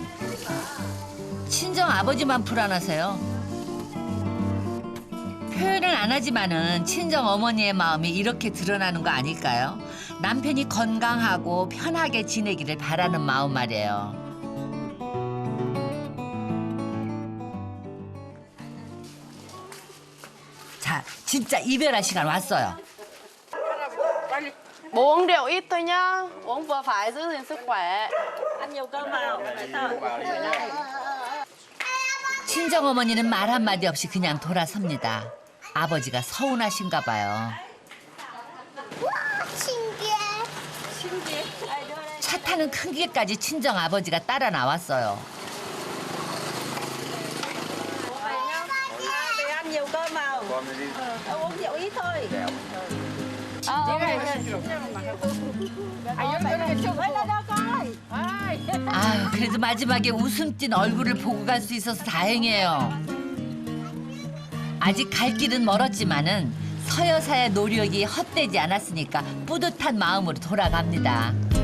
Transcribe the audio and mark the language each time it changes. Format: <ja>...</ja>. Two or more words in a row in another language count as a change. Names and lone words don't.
<ko>친정 아버지만 불안하세요. 표현은 안 하지만은 친정 어머니의 마음이 이렇게 드러나는 거 아닐까요? 남편이 건강하고 편하게 지내기를 바라는 마음 말이에요. 자, 진짜 이별할 시간 왔어요.</ko> <vi>Bố uống rượu ít thôi nhá, uống vừa phải giữ gìn sức khỏe. Ăn nhiều cơm vào, phải thôi.</vi> <ko>친정 어머니는 말 한마디 없이 그냥 돌아섭니다. 아버지가 서운하신가 봐요. 신기해. 차 타는 큰 길까지 친정 아버지가 따라 나왔어요.</ko> <vi>Ăn nhiều cơm vào. Uống rượu ít thôi.</vi> <ko>아유, 그래도 마지막에 웃음 띤 얼굴을 보고 갈 수 있어서 다행이에요. 아직 갈 길은 멀었지만은 서 여사의 노력이 헛되지 않았으니까 뿌듯한 마음으로 돌아갑니다.</ko>